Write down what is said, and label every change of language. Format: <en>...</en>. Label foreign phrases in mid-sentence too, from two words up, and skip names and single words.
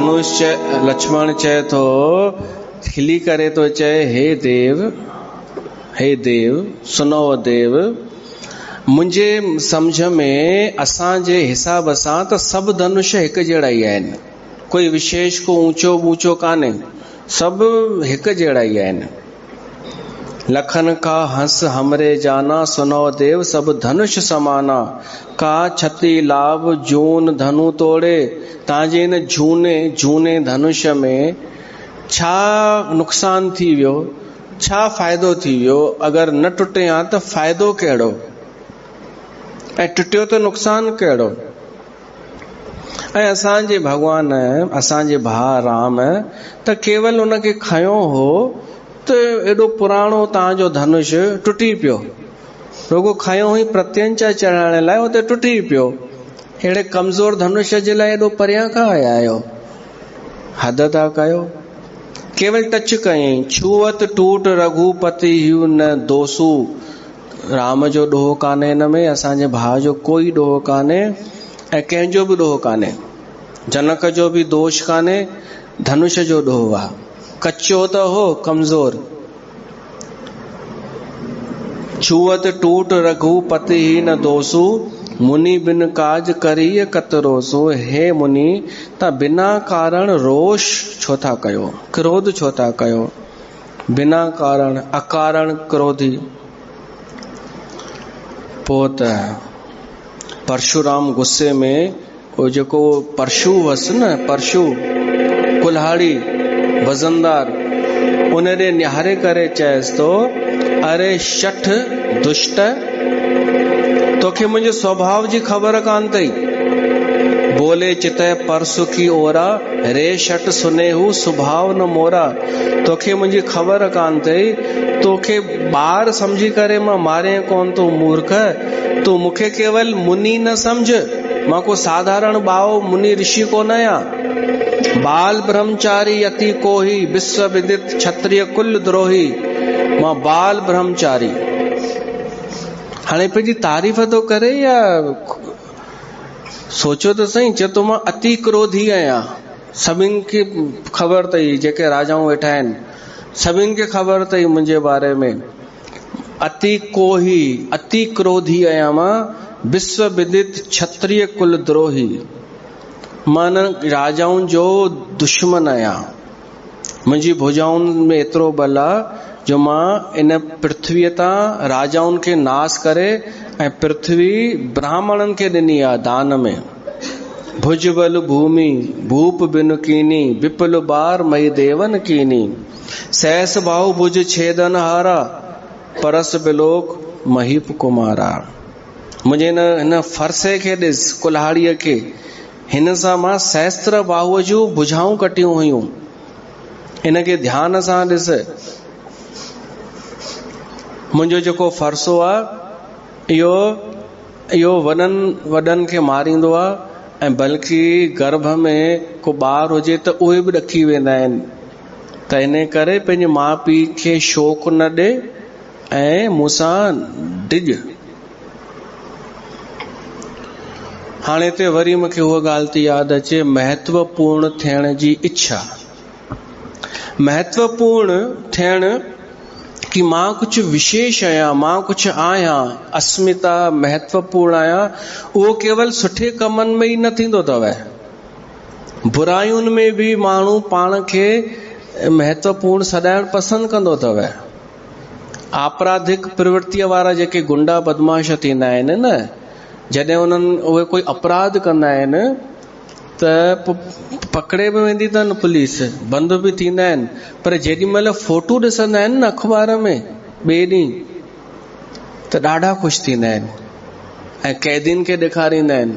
<sd>लक्ष्मण चए थो खिली करे तो चए</sd> <awa>हे देव सुनो देव,</awa> <sd>मुंहिंजे सम्झ में असांजे हिसाब सां त सभु धनुष हिकु जहिड़ा ई आहिनि, कोई विशेष को ऊंचो ऊंचो कान्हे, सभु हिकु जहिड़ा ई आहिनि।</sd> <awa>लखन का हंस हमरे जाना, सुनो देव सब धनुष समाना, का छती लाभ जून धनु तोड़े।</awa> <sd>तव्हांजे इन झूने धनुष में छा नुक़सान थी वियो, छा फ़ाइदो थी वियो? अगरि न टुटे हा त फ़ाइदो कहिड़ो, ऐं टुटियो त नुक़सान कहिड़ो? ऐं असांजे भॻवान, असांजे भाउ राम त केवल उनखे खयो हो त एॾो पुराणो तव्हांजो धनुष टुटी पियो, रुगो खयो हुई प्रत्यंचा चढ़ाइण लाइ, उते टुटी पियो। अहिड़े कमज़ोर धनुष जे लाइ एॾो परियां खां आया आहियो, हद था कयो। केवल टच कयईं,</sd> <awa>छूअत टूट रघुपति हूं न दोसू।</awa> <sd>राम जो ॾोह कान्हे हिन में, असांजे भाउ जो कोई ॾोह कान्हे ऐं कंहिंजो बि ॾोह कान्हे, जनक जो बि दोष कान्हे, धनुष जो ॾोह आहे। कच्चो त हो, कमज़ोर।</sd> <awa>छूअत टूट रघुपति ही न दोसू, मुनि बिन काज करिय कतरोसो।</awa> <sd>हे मुनि, तव्हां बिना कारण रोष छो था कयो, क्रोध छो था कयो? बिना कारण, अकारण क्रोधी। पोइ त परशुराम गुस्से में वो जेको परशु हुअसि न, परशु कुल्हाड़ी वज़नदार, उनरे निहारे करे चएसि तो, अरे शठ दुष्ट, तोखे मुंहिंजे स्वभाव जी ख़बर कान अथई।</sd> <awa>बोले चितय परसु की ओरा, रे शठ सुनेहू स्वभाव न मोरा।</awa> <sd>तोखे मुंहिंजी ख़बर कान अथई, तोखे ॿार सम्झी करे मां मारे कोन तो मूर्ख, तूं मूंखे केवल मुनि न सम्झ, मां को साधारण ॿाओ मुनि ऋषि कोन आहियां।</sd> <awa>बाल ब्रह्मचारी अति कोही, विश्व विदित क्षत्रिय कुल द्रोही।</awa> <sd>मां बाल ब्रह्मचारी। हाणे पंहिंजी तारीफ़ थो करे या सोचो त सही, चए थो मां अति क्रोधी आहियां। सभिनि खे ख़बर अथई, जेके राजाऊं वेठा आहिनि सभिनि खे ख़बर अथई मुंहिंजे बारे में।</sd> <awa>अति कोही,</awa> <sd>अति क्रोधी आहियां मां,</sd> <awa>विश्व विदित क्षत्रिय कुल द्रोही।</awa> <sd>मां राजाउनि जो दुश्मन आहियां। मुंहिंजी भुजाउनि में एतिरो बल आहे जो मां इन पृथ्वीअ तां राजाउनि खे नाश करे ऐं पृथ्वी ब्राह्मणनि खे ॾिनी आहे दान में।</sd> <awa>भुज बल भूमि भूप बिनु कीनी, विपुल बार मई देवन कीनी। सहस बाहु भुज छेदन हारा, परस बिलोक महीप कुमारा।</awa> <sd>मुंहिंजे हिन फरसे खे ॾिस, कुल्हाड़ीअ खे, हिन सां मां सहस्त्र बाहुअ जूं भुजाऊं कटियूं हुयूं। इनखे ध्यान सां ॾिस। मुंहिंजो जेको फरसो आहे इहो वॾनि खे मारींदो आहे, ऐं बल्कि गर्भ में को ॿार हुजे त उहे बि ॾकी वेंदा आहिनि। त इन करे पंहिंजे माउ पीउ खे शोक न ॾे ऐं मूंसां डिॼ। हाणे ते वरी मूंखे उहा ॻाल्हि थी यादि अचे, महत्वपूर्ण थियण जी इच्छा। महत्वपूर्ण थियण कि मां कुझु विशेष आहियां, मां कुझु आहियां, अस्मिता, महत्वपूर्ण आहियां, उहो केवल सुठे कमनि में ई न थींदो अथव। बुरायुनि में बि माण्हू पाण खे महत्वपूर्ण सॾाइण पसंदि कंदो अथव। आपराधिक प्रवृत्तिअ वारा जेके गुंडा बदमाश थींदा आहिनि न, जॾहिं उहे कोई अपराध कंदा आहिनि त पकड़े बि वेंदी अथनि पुलिस, बंद बि थींदा आहिनि, पर जेॾी महिल फोटू ॾिसंदा आहिनि न अख़बार में ॿिए ॾींहुं, त ॾाढा ख़ुशि थींदा आहिनि ऐं कैदियुनि खे ॾेखारींदा आहिनि।</sd>